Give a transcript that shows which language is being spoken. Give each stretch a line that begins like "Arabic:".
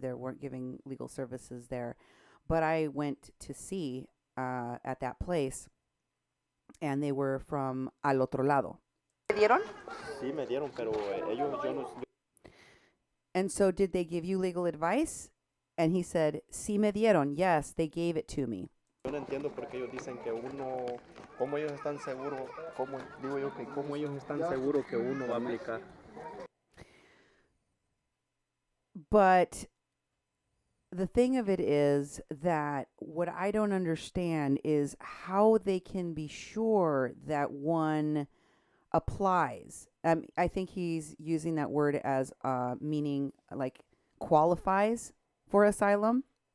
English: They weren't giving legal services there. But I went to see at that place, and they were from
Spanish: al otro lado. ¿Me dieron? Sí, me dieron, pero ellos, yo no...
English: And so did they give you legal advice? And he said,
Spanish: sí me dieron.
English: Yes, they gave it to me.
Spanish: Yo no entiendo por qué ellos dicen que uno... ¿Cómo ellos están seguros? ¿Cómo, digo yo, que cómo ellos están seguros que uno va a aplicar?
English: But the thing of it is that what I don't understand is how they can be sure that one applies. I think he's using that word as meaning like qualifies for asylum.